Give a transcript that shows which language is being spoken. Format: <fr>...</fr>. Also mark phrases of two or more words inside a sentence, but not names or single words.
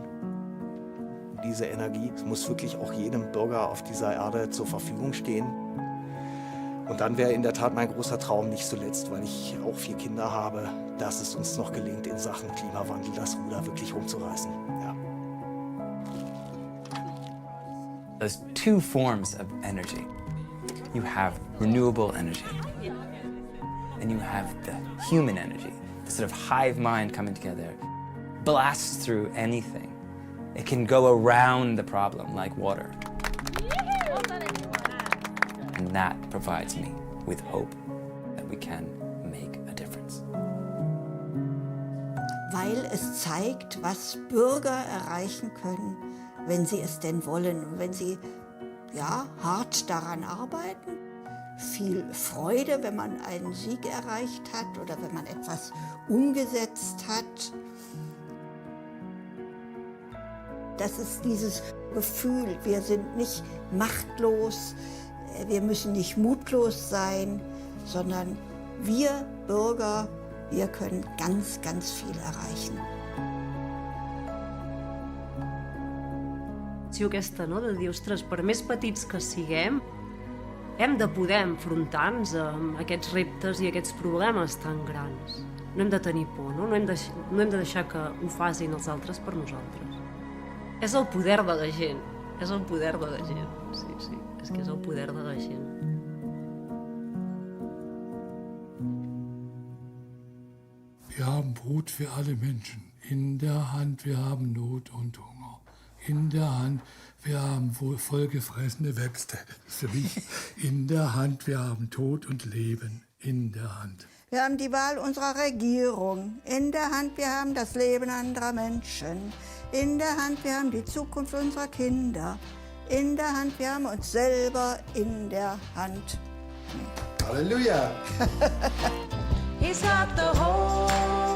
<de>Diese Energie muss wirklich auch jedem Bürger auf dieser Erde zur Verfügung stehen. Und dann wäre in der Tat mein großer Traum nicht zuletzt, weil ich auch 4 Kinder habe, dass es uns noch gelingt, in Sachen Klimawandel das Ruder wirklich rumzureißen. Ja.</de> <en>There's 2 forms of energy. You have renewable energy, and you have the human energy, the sort of hive mind coming together, blasts through anything. It can go around the problem like water. And that provides me with hope that we can make a difference.</en> <de>Weil es zeigt, was Bürger erreichen können, wenn sie es denn wollen, wenn sie hart daran arbeiten. viel Freude, wenn man einen Sieg erreicht hat oder wenn man etwas umgesetzt hat. Das ist dieses Gefühl, wir sind nicht machtlos, wir müssen nicht mutlos sein, sondern wir Bürger, wir können ganz, ganz viel erreichen.</de> <ca>Aquesta, no? De dir, ostres, per més petits que siguem, hem de poder enfrontar-nos amb aquests reptes i aquests problemes tan grans. No hem de tenir por, no? No hem de deixar que ho facin els altres per nosaltres. És el poder de la gent, és el poder de la gent. Sí, sí, és que és el poder de la gent.</ca> <de>Wir haben Brot für alle Menschen. In der Hand, wir haben Not und Hunger. In der Hand, wir haben vollgefressene Webste. Für mich. In der Hand, wir haben Tod und Leben. In der Hand. Wir haben die Wahl unserer Regierung. In der Hand, wir haben das Leben anderer Menschen. In der Hand, wir haben die Zukunft unserer Kinder. In der Hand, wir haben uns selber in der Hand. Halleluja!</de> <en>He's got the whole</en>